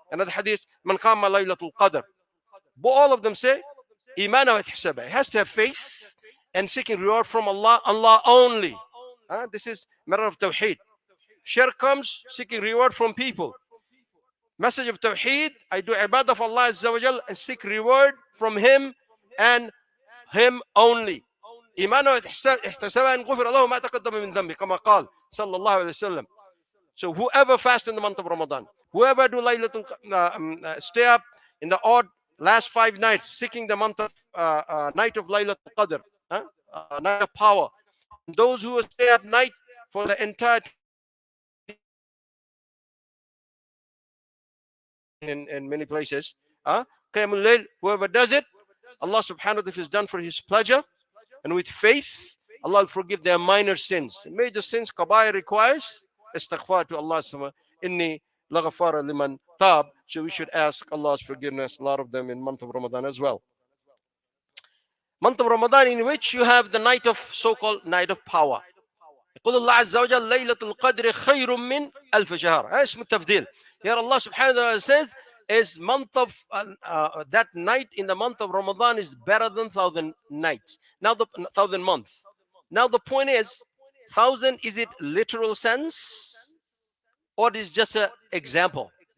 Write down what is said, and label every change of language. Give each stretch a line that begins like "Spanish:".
English: Another hadith,
Arabic: من قام ليلة القدر.
English: But all of them say
Arabic: إيمانا واحتسابا.
English: It has to have faith and seeking reward from Allah, Allah only. This is matter of tawheed. Shirk comes seeking reward from people. Message of tawheed, I do ibadah for Allah Azza wa Jal and seek reward from Him and Him only.
Arabic: إيمانا واحتسابا غفر له ما تقدم من ذنبه كما قال صلى الله عليه وسلم.
English: So whoever fast in the month of Ramadan, whoever do stay up in the odd last 5 nights seeking the month of night of Laylatul Qadr, night of power, those who stay up night for the entire in many places. Qiyamul Layl, whoever does it, Allah subhanahu wa ta'ala, if it's done for His pleasure and with faith, Allah will forgive their minor sins. Major sins, kabair requires istighfar to Allah subhanahu
Arabic: inni laghafara liman tab.
English: So we should ask Allah's forgiveness, a lot of them in month of Ramadan as well. Month of Ramadan in which you have the night of so-called night of power.
Arabic: يقول الله عز وجل ليلة القدر خير من ألف شهر. ايش التفضيل?
English: Here Allah subhanahu wa ta'ala says is month of that night in the month of Ramadan is better than 1,000 nights. Now the 1,000 months. Now the point is, 1,000, is it literal sense or is just an example?